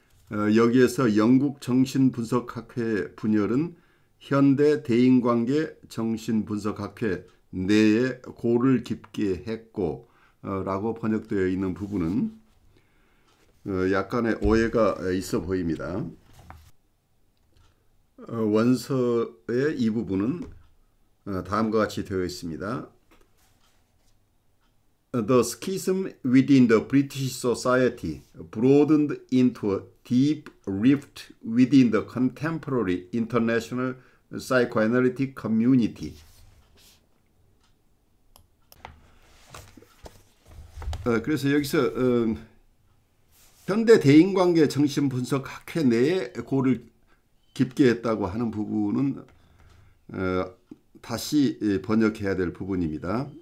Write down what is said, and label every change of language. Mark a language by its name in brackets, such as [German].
[Korean] 여기에서 영국 정신분석학회 분열은 현대 대인관계 정신분석학회 내에 골을 깊게 했고 라고 번역되어 있는 부분은 약간의 오해가 있어 보입니다. 원서의 이 부분은 다음과 같이 되어 있습니다. [English] The schism within the British society broadened into a deep rift within the contemporary international psychoanalytic community. [Korean] 그래서 여기서 현대 대인관계 정신분석학회 내에 고를 깊게 했다고 하는 부분은 다시 번역해야 될 부분입니다.